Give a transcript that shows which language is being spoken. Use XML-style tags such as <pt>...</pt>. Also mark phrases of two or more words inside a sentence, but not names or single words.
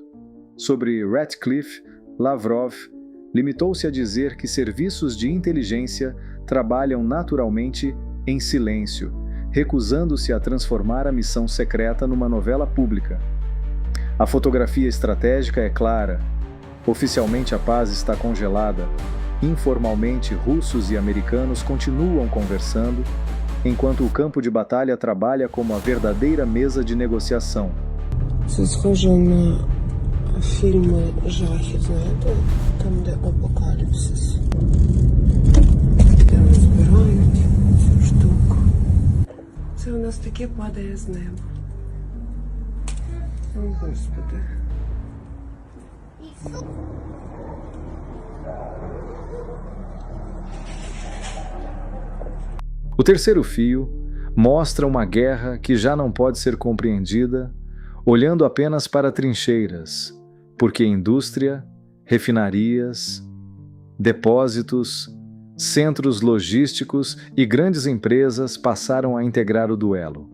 <pt>Sobre Ratcliffe, Lavrov limitou-se a dizer que serviços de inteligência trabalham naturalmente em silêncio, recusando-se a transformar a missão secreta numa novela pública. A fotografia estratégica é clara. Oficialmente a paz está congelada. Informalmente, russos e americanos continuam conversando, enquanto o campo de batalha trabalha como a verdadeira mesa de negociação.</pt> <uk>Це схоже на фільми жахів, знаєте, там, де апокаліпсис. Де розбирають цю штуку. Це у нас таке падає з неба. О, Господи.</uk> <pt>O terceiro fio mostra uma guerra que já não pode ser compreendida olhando apenas para trincheiras, porque indústria, refinarias, depósitos, centros logísticos e grandes empresas passaram a integrar o duelo.</pt>